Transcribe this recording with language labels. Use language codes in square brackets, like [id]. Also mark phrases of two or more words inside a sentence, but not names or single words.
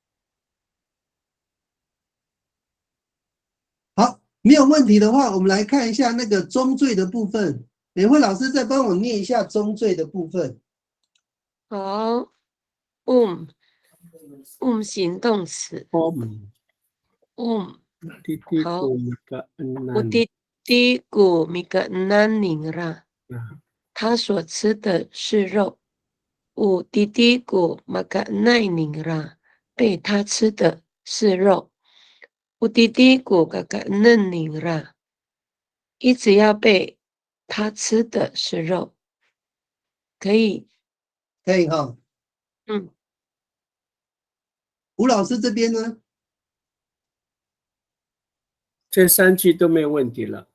[zh] 好，没有问题的话，我们来看一下那个中缀的部分。美惠老师再帮我念一下中缀的部分。好形动词。 [ami] 好。Uditiku mika naningra， [zh] 他所吃的是肉。 [ami] Uditiku maka naningra， [zh] 被他吃的是肉。 [ami] Uditiku maka naningra， [zh] 一直要被他吃的是肉。可以，可以哈。吴老师这边呢？这3句都没有问题了，